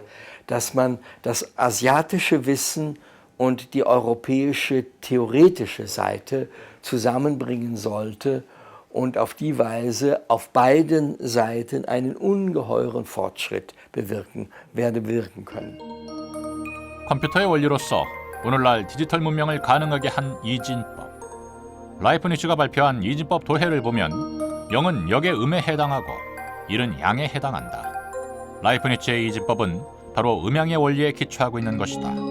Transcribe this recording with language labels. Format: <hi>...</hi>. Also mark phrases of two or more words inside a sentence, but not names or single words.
<de>Dass man das asiatische Wissen und die europäische theoretische Seite zusammenbringen sollte und auf die Weise auf beiden Seiten einen ungeheuren Fortschritt wirken können.</de> <ko>컴퓨터의 원리로서 오늘날 디지털 문명을 가능하게 한 이진법. 라이프니츠가 발표한 이진법 도해를 보면 0은 역의 음에 해당하고 1은 양에 해당한다. 라이프니츠의 이진법은 바로 음양의 원리에 기초하고 있는 것이다.</ko>